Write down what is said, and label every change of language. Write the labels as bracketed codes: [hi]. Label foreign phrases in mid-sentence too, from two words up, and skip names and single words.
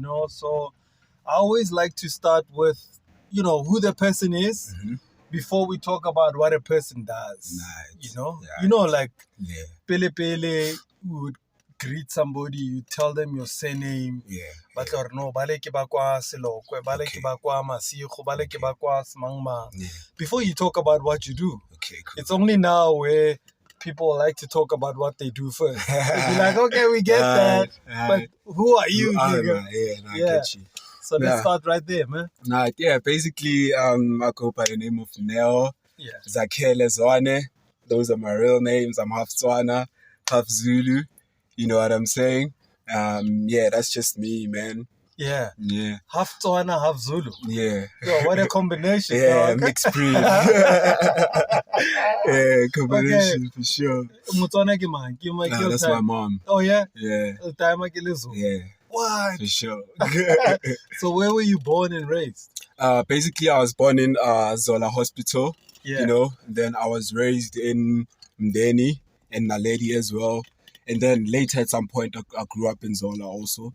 [en] You know, so I always like to start with, who the person is Mm-hmm. before we talk about what a person does. Nice. Like Yeah, pele you would greet somebody, you tell them your surname. yeah. But or no, [tn] bale ke ba kwa Selokwe, bale ke ba kwa Masigo, bale ke ba kwa Semangmang. [en] Yeah. Before you talk about what you do, Okay, cool. it's only now where people like to talk about what they do first. They'd be like, okay, we get that, but who are you, nigga? I Yeah. get you. So let's start right there, man. Basically, I go by the name of Neo Nevil Zwane. Those are my real names. I'm half Tswana, half Zulu. You know what I'm saying? That's just me, man. Yeah. Yeah. Half Tswana, half Zulu. Yeah. Yo, what a combination. Yeah, dog. mixed breed. Combination for sure. [tn] Motswana ke mang? Ke ma- ke [en] That's time. my mom. Oh, yeah? Yeah. [tn] Time ke le Zulu. [en] Yeah, What? for sure. So where were you born and raised? Basically, I was born in Zola Hospital, Yeah. you know. Then I was raised in Mdeni and Naledi as well. And then later at some point, I grew up in Zola also.